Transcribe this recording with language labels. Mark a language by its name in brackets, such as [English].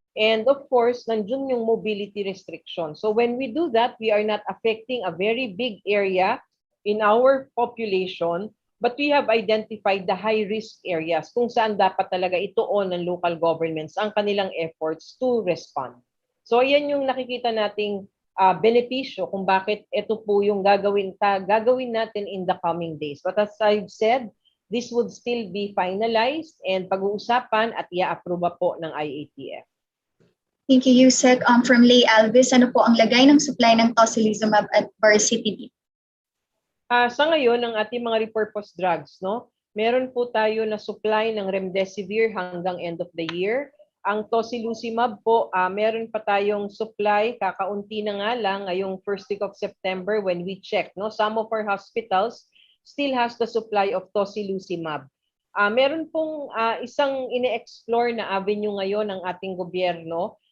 [English] And of course, nandun yung mobility restriction. So when we do that, we are not affecting a very big area in our population, but we have identified the high-risk areas [Filipino] kung saan dapat talaga ituon ng local governments ang kanilang [English] efforts to respond. [Filipino] So yan yung nakikita nating benepisyo kung bakit ito po yung gagawin natin [English] in the coming days. But as I've said, this would still be finalized and [Filipino] pag-uusapan at i-approve po ng IATF. [English] Thank you, Yusek. [Filipino] From Lay Alvis, ano po ang lagay ng supply ng tocilizumab at baricitinib? Sa ngayon, ang ating mga repurposed drugs, meron po tayo na supply ng remdesivir hanggang end of the year. Ang tocilizumab po, meron pa tayong supply, kakaunti na nga lang ngayong [English] first week of September when we check. Some of our hospitals still has the supply of tocilizumab. [Filipino] Meron pong isang ine-explore na avenue ngayon ng ating gobyerno